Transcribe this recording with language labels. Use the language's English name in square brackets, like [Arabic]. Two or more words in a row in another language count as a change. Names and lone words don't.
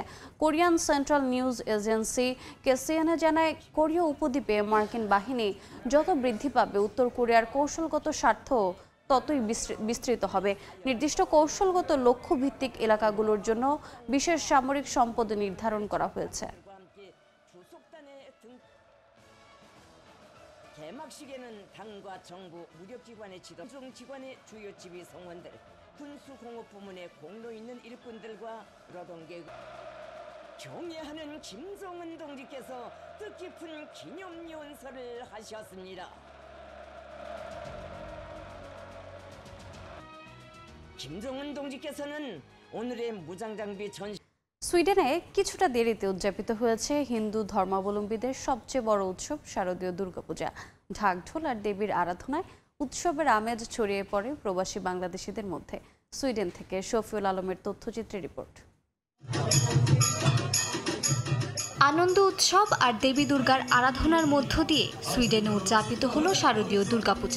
[Bangla] কোরিয়ান সেন্ট্রাল নিউজ এজেন্সি কেসিএনএ জানায়, কোরীয় উপদ্বীপে মার্কিন বাহিনী যত বৃদ্ধি পাবে, উত্তর কোরিয়ার কৌশলগত স্বার্থ ততই বিস্তৃত হবে। নির্দিষ্ট কৌশলগত লক্ষ্য ভিত্তিক এলাকাগুলোর জন্য বিশেষ সামরিক সম্পদ নির্ধারণ করা হয়েছে। [Korean] 개막식에는 당과 정부, 무력기관의 지도, 공정기관의 주요 지휘 성원들, 군수공업 부문의 공로 있는 일꾼들과 노동계급, 경애하는 김정은 동지께서 뜻깊은 기념 연설을 하셨습니다. 김정은 동지께서는 오늘의 무장장비 전시 [Bangla] সুইডেনে কিছুটা দেরিতে উদযাপিত হয়েছে হিন্দু ধর্মাবলম্বীদের সবচেয়ে বড় উৎসব শারদীয় দুর্গাপূজা। ঢাকঢোল আর দেবীর আরাধনায় উৎসবের আমেজ ছড়িয়ে পড়ে প্রবাসী বাংলাদেশিদের মধ্যে। সুইডেন থেকে শফিউল আলমের তথ্যচিত্রের রিপোর্ট। আনন্দ উৎসব আর দেবী দুর্গার আরাধনার মধ্য দিয়ে সুইডেনে উদযাপিত হলো শারদীয় দুর্গাপূজা।